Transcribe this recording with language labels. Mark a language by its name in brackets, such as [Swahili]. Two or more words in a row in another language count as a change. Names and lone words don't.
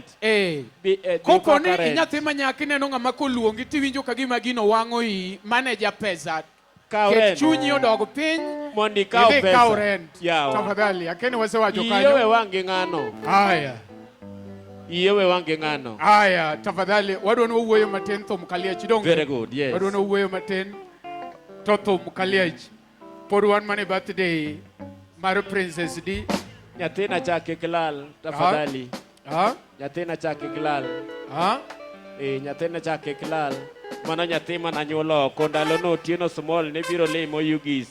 [Luo (Kenya and Tanzania)] Kopo ni nyathi manyaki neno ng'ama koluongi tiwinjo ka gima gino wang'o i manager pesa. Ket chunyi odog piny. Mondi kao pesa. Kao rent. Tafadhali. Akeni wasewacho kanyo. Iyewe wange ng'ano. Haya. Iyewe wange ng'ano. Haya. Tafadhali. Wadwani wawuoyo matin thum kaliach donge. [English] Very good. Yes. [Luo (Kenya and Tanzania)] Wadwani wawuoyo matin to thum kaliach. Pod wan mane birthday mar Princess D. Nyathina chake kilal. Tafadhali. Nyathina chake kilal. Nyathina chake kilal. Mana nyathi mana nyuolo ko ndalo no Otieno Small ne biro limo Yugis.